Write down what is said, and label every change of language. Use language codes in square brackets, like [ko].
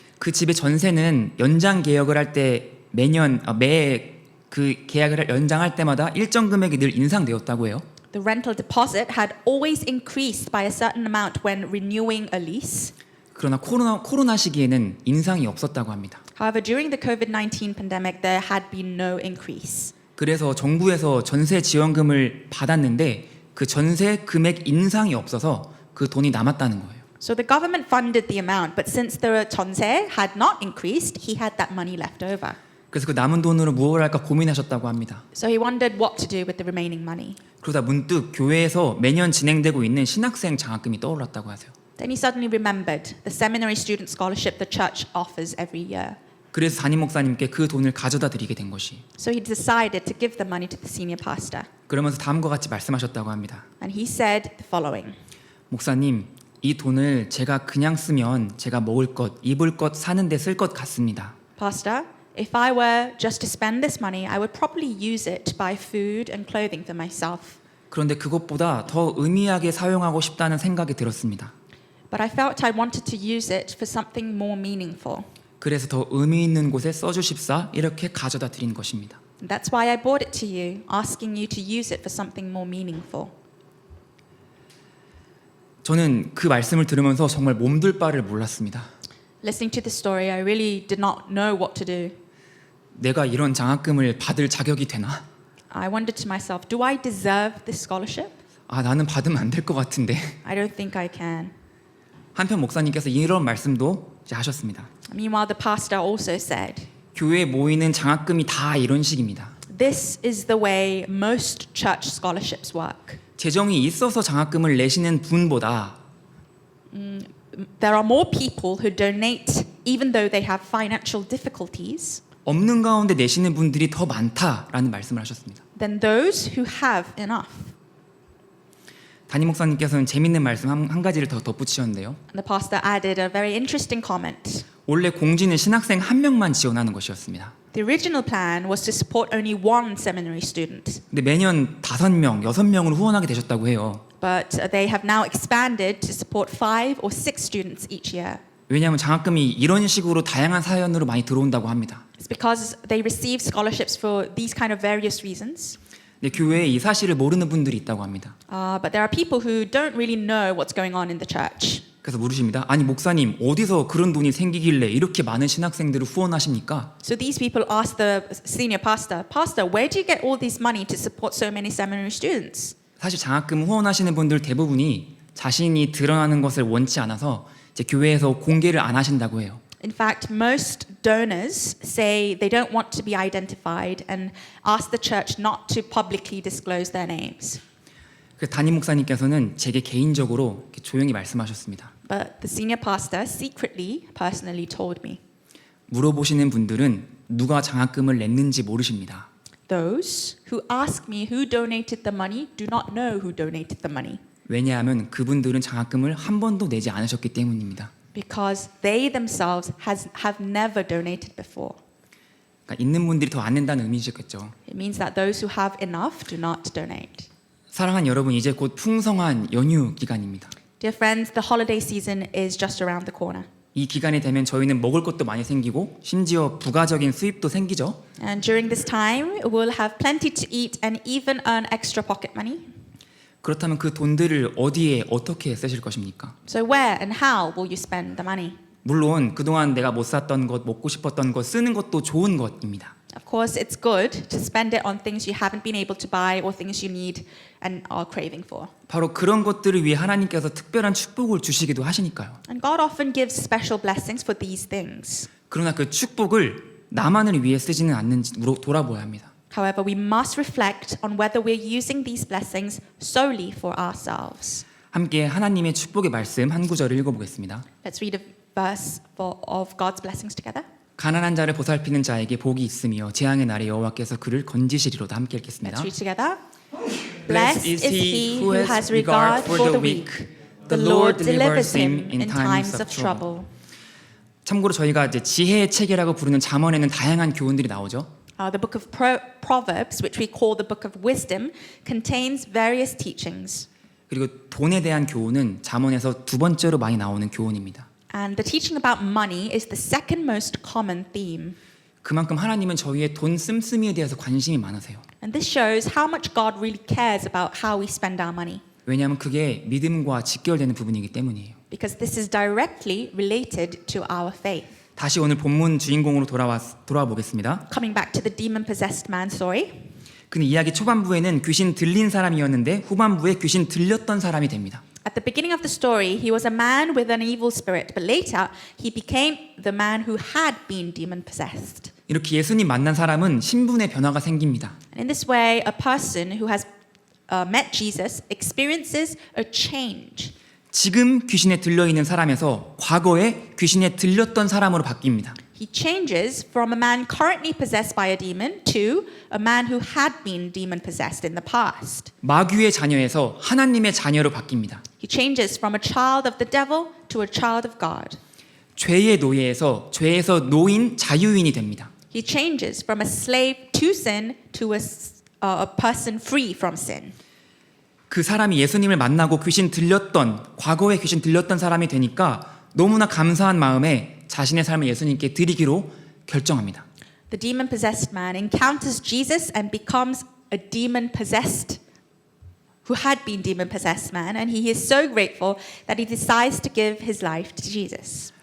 [ko] 그 집의 전세는 연장 계약을 할 때 매년 그 계약을 연장할 때마다 일정 금액이 늘 인상되었다고 해요. [en] The rental deposit had always increased by a certain amount when renewing a lease. [ko] 그러나 코로나 시기에는 인상이 없었다고 합니다. [en] However, during the COVID-19 pandemic, there had been no increase. [ko] 그래서 정부에서 전세 지원금을 받았는데 그 전세 금액 인상이 없어서 그 돈이 남았다는 거예요. [en] So the government funded the amount, but since the 전세 had not increased, he had that money left over. [ko] 그래서 그 남은 돈으로 무엇을 할까 고민하셨다고 합니다. [en] So he wondered what to do with the remaining money. [ko] 그러다 문득 교회에서 매년 진행되고 있는 신학생 장학금이 떠올랐다고 하세요. [en] Then he suddenly remembered the seminary student scholarship the church offers every year. [ko] 그래서 담임 목사님께 그 돈을 가져다 드리게 된 것이. [en] So he decided to give the money to the senior pastor. [ko] 그러면서 다음과 같이 말씀하셨다고 합니다. [en] And he said the following. [ko] 목사님, 이 돈을 제가 그냥 쓰면 제가 먹을 것, 입을 것, 사는 데 쓸 것 같습니다. [en] Pastor, if I were just to spend this money, I would probably use it to buy food and clothing for myself. [ko] 그런데 그것보다 더 의미하게 사용하고 싶다는 생각이 들었습니다. [en] But I felt I wanted to use it for something more meaningful. [ko] 그래서 더 의미 있는 곳에 써주십사 이렇게 가져다 드린 것입니다. [en] And that's why I brought it to you, asking you to use it for something more meaningful. [ko] 저는 그 말씀을 들으면서 정말 몸둘 바를 몰랐습니다. [en] Listening to the story, I really did not know what to do. [ko] 내가 이런 장학금을 받을 자격이 되나? [en] I wondered to myself, do I deserve this scholarship? [ko] 나는 받으면 안 될 것 같은데. [en] I don't think I can. [ko] 한편 목사님께서 이런 말씀도 이제 하셨습니다. [en] Meanwhile, the pastor also said, [ko] 교회에 모이는 장학금이 다 이런 식입니다. [en] this is the way most church scholarships work. [ko] 재정이 있어서 장학금을 내시는 분보다 [en] There are more people who donate even though they have financial difficulties [ko] 없는 가운데 내시는 분들이 더 많다라는 말씀을 하셨습니다. [en] than those who have enough. [ko] 담임 목사님께서는 재밌는 말씀 한 가지를 더 덧붙이셨는데요. [en] And the pastor added a very interesting comment. [ko] 원래 공지는 신학생 한 명만 지원하는 것이었습니다. [en] The original plan was to support only one seminary student, [ko] 근데 매년 5명, 6명으로 후원하게 되셨다고 해요. [en] but they have now expanded to support 5 or 6 students each year. [ko] 왜냐하면 장학금이 이런 식으로 다양한 사연으로 많이 들어온다고 합니다. [en] It's because they receive scholarships for these kind of various reasons. [ko] 근데 교회에 이 사실을 모르는 분들이 있다고 합니다. [en] But there are people who don't really know what's going on in the church. [ko] 그래서 물으십니다. 아니 목사님 어디서 그런 돈이 생기길래 이렇게 많은 신학생들을 후원하십니까? [en] So these people asked the senior pastor, Pastor, where do you get all this money to support so many seminary students? [ko] 사실 장학금 후원하시는 분들 대부분이 자신이 드러나는 것을 원치 않아서 이제 교회에서 공개를 안 하신다고 해요. [en] In fact, most donors say they don't want to be identified and ask the church not to publicly disclose their names. [ko] 그 담임 목사님께서는 제게 개인적으로 이렇게 조용히 말씀하셨습니다. [en] But the senior pastor secretly, personally told me, [ko] 물어보시는 분들은 누가 장학금을 냈는지 모르십니다. [en] those who ask me who donated the money do not know who donated the money. [ko] 왜냐하면 그분들은 장학금을 한 번도 내지 않으셨기 때문입니다. [en] Because they themselves have never donated before. [ko] 그러니까 있는 분들이 더 안 낸다는 의미시겠죠. [en] It means that those who have enough do not donate. [ko] 사랑하는 여러분, 이제 곧 풍성한 연휴 기간입니다. [en] Dear friends, the holiday season is just around the corner. [ko] 이 기간이 되면 저희는 먹을 것도 많이 생기고 심지어 부가적인 수입도 생기죠. [en] And during this time, we'll have plenty to eat and even earn extra pocket money. [ko] 그렇다면 그 돈들을 어디에 어떻게 쓰실 것입니까? [en] So where and how will you spend the money? [ko] 물론 그동안 내가 못 샀던 것, 먹고 싶었던 것 쓰는 것도 좋은 것입니다. [en] Of course, it's good to spend it on things you haven't been able to buy or things you need and are craving for. [ko] 바로 그런 것들을 위해 하나님께서 특별한 축복을 주시기도 하시니까요. [en] And God often gives special blessings for these things. [ko] 그러나 그 축복을 나만을 위해 쓰지는 않는지 돌아보아야 합니다. [en] However, we must reflect on whether we're using these blessings solely for ourselves. [ko] 함께 하나님의 축복의 말씀 한 구절을 읽어보겠습니다. [en] Let's read a verse of God's blessings together. [ko] 가난한 자를 보살피는 자에게 복이 있으며 재앙의 날에 여호와께서 그를 건지시리로다. 함께 읽겠습니다. [en] Let's read together. Blessed is he who has regard for the weak. The Lord delivers him in times of trouble. [ko] 참고로 저희가 이제 지혜의 책이라고 부르는 잠언에는 다양한 교훈들이 나오죠. [en] The book of Proverbs, which we call the book of wisdom, contains various teachings. [ko] 그리고 돈에 대한 교훈은 잠언에서 두 번째로 많이 나오는 교훈입니다. [en] And the teaching about money is the second most common theme. [ko] 그만큼 하나님은 저희의 돈 씀씀이에 대해서 관심이 많으세요. [en] And this shows how much God really cares about how we spend our money. [ko] 왜냐하면 그게 믿음과 직결되는 부분이기 때문이에요. [en] Because this is directly related to our faith. [ko] 다시 오늘 본문 주인공으로 돌아와 보겠습니다. [en] Coming back to the demon-possessed man story. [ko] 그는 이야기 초반부에는 귀신 들린 사람이었는데 후반부에 귀신 들렸던 사람이 됩니다. [en] At the beginning of the story, he was a man with an evil spirit, but later he became the man who had been demon-possessed. [ko] 이렇게 예수님 만난 사람은 신분의 변화가 생깁니다. [en] And in this way, a person who has met Jesus experiences a change. [ko] 지금 귀신에 들려 있는 사람에서 과거에 귀신에 들렸던 사람으로 바뀝니다. [en] He changes from a man currently possessed by a demon to a man who had been demon-possessed in the past. [ko] 마귀의 자녀에서 하나님의 자녀로 바뀝니다. [en] He changes from a child of the devil to a child of God. [ko] 죄의 노예에서 죄에서 노인 자유인이 됩니다. [en] He changes from a slave to sin to a person free from sin. [ko] 그 사람이 예수님을 만나고 귀신 들렸던 과거에 귀신 들렸던 사람이 되니까 너무나 감사한 마음에 자신의 삶을 예수님께 드리기로 결정합니다. [en] The demon-possessed man encounters Jesus and becomes a demon-possessed who had been demon-possessed man, and he is so grateful that he decides to give his life to Jesus.